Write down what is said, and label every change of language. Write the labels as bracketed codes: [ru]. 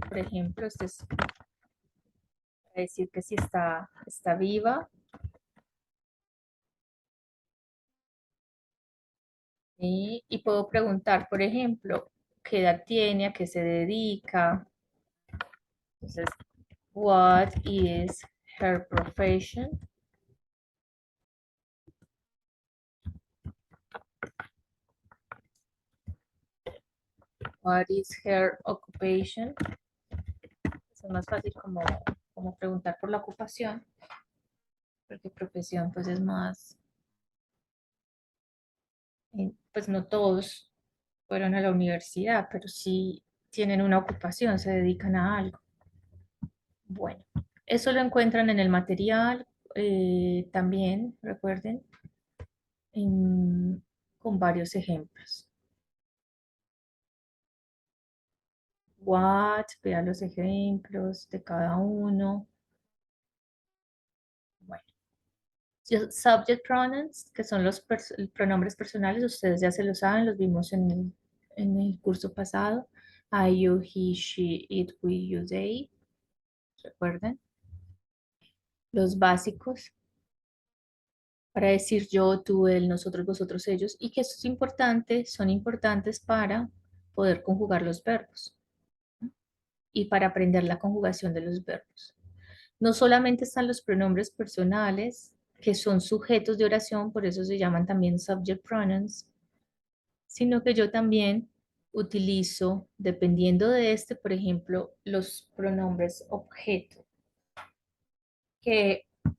[es] Por ejemplo, esto es para decir que si está viva. ¿Sí? Y puedo preguntar, por ejemplo, qué edad tiene, a qué se dedica. [en] Entonces, what is her profession? What is her occupation? [es] Es más fácil como preguntar por la ocupación, porque profesión pues es más, pues no todos fueron a la universidad, pero sí tienen una ocupación, se dedican a algo. Bueno, eso lo encuentran en el material, también, recuerden, con varios ejemplos. What, vean los ejemplos de cada uno. Bueno, subject pronouns, que son los pronombres personales, ustedes ya se lo saben, los vimos en el curso pasado. [en] I, you, he, she, it, we, you, they. [es] ¿Recuerden? Los básicos para decir yo, tú, él, nosotros, vosotros, ellos, y que esto es importante, son importantes para poder conjugar los verbos, ¿no? Y para aprender la conjugación de los verbos. No solamente están los pronombres personales, que son sujetos de oración, por eso se llaman también subject pronouns, sino que yo también utilizo, dependiendo de este, por ejemplo, los pronombres objeto, que